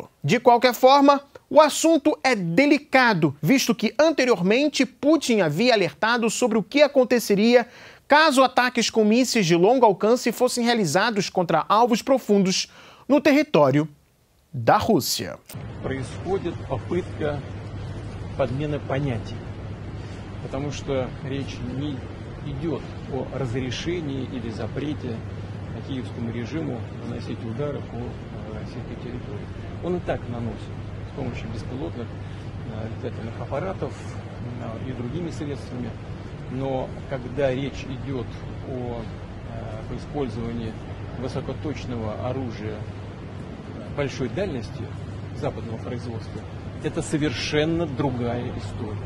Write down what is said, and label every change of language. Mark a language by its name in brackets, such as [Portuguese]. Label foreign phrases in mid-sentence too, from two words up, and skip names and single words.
[Portuguese] De qualquer forma, o assunto é delicado, visto que anteriormente Putin havia alertado sobre o que aconteceria caso ataques com mísseis de longo alcance fossem realizados contra alvos profundos no território da Rússia. [Russian] Происходит попытка подмены понятий, потому что речь не идет о разрешении или запрете киевскому режиму наносить удары по российской территории. Он и так наносит с помощью беспилотных летательных аппаратов и другими средствами, но когда речь идет о использовании высокоточного оружия большой дальности западного производства, это совершенно другая история.